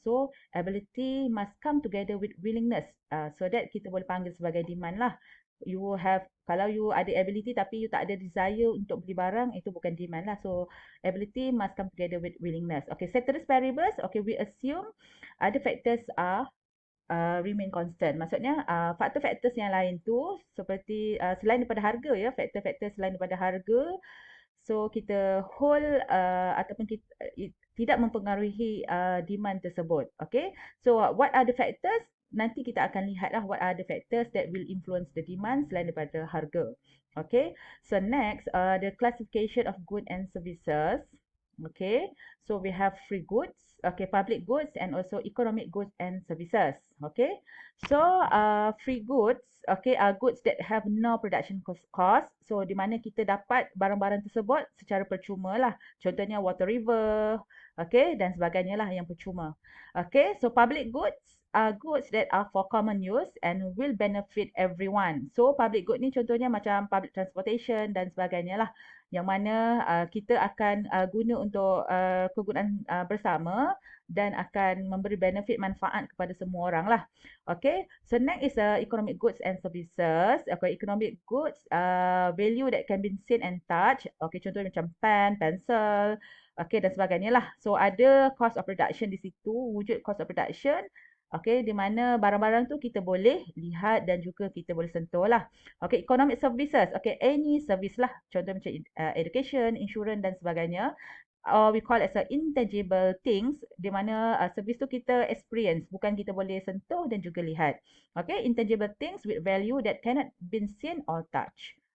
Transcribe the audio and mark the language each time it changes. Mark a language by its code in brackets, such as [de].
[en] So, ability must come together with willingness. So that [ms] kita boleh panggil sebagai demand lah. [en] You have, [ms] kalau you ada ability tapi you tak ada desire untuk beli barang, itu bukan demand lah. [en] So, ability must come together with willingness. Okay, ceteris paribus. Okay, we assume other factors are remain constant. [ms] Maksudnya faktor-faktor yang lain tu seperti selain daripada harga ya, faktor-faktor selain daripada harga. So kita hold ataupun kita tidak mempengaruhi demand tersebut. Okay. [en] So what are the factors? [ms] Nanti kita akan lihatlah [en] what are the factors that will influence the demand [ms] selain daripada harga. [en] Okay. So next, the classification of goods and services. Okay. So we have free goods, okay, public goods and also economic goods and services. Okay. So free goods, okay, are goods that have no production cost. [ms] So di mana kita dapat barang-barang tersebut secara percuma lah. Contohnya water river, okay, dan sebagainya lah yang percuma. [en] Okay, so public goods are goods that are for common use and will benefit everyone. [ms] So public good ni contohnya macam public transportation dan sebagainya lah. Yang mana kita akan guna untuk kegunaan bersama dan akan memberi benefit manfaat kepada semua orang lah. [en] Okay, so next is economic goods and services. Okay, economic goods, value that can be seen and touched. [ms] Okay, contohnya macam pen, pencil, okay, dan sebagainya lah. So ada cost of production di situ, wujud cost of production. Okay, di mana barang-barang tu kita boleh lihat dan juga kita boleh sentuh lah. [en] Okay, economic services. [ms] Okay, [en] any service [ms] lah. Contoh macam education, insurance dan sebagainya. [en] We call as a intangible things, [ms] di mana service tu kita experience, bukan kita boleh sentuh dan juga lihat. [en] Okay, intangible things with value that cannot be seen or touched.